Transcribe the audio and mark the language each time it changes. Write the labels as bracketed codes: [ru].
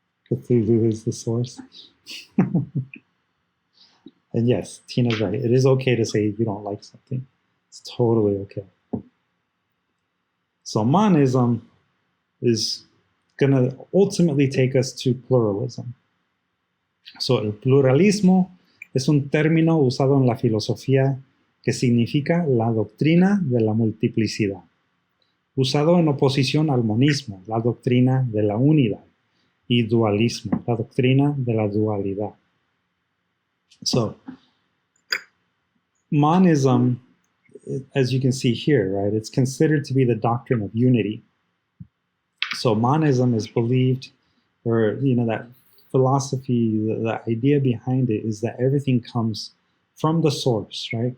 [en] Cthulhu is the source. And yes, Tina's right. It is okay to say you don't like something. It's totally okay. So monism is going to ultimately take us to pluralism. [es] So el pluralismo es un término usado en la filosofía que significa la doctrina de la multiplicidad, usado en oposición al monismo, la doctrina de la unidad, y dualismo, la doctrina de la dualidad. [en] So, monism, as you can see here, right, it's considered to be the doctrine of unity. So monism is believed, or, you know, that philosophy, the idea behind it is that everything comes from the source, right?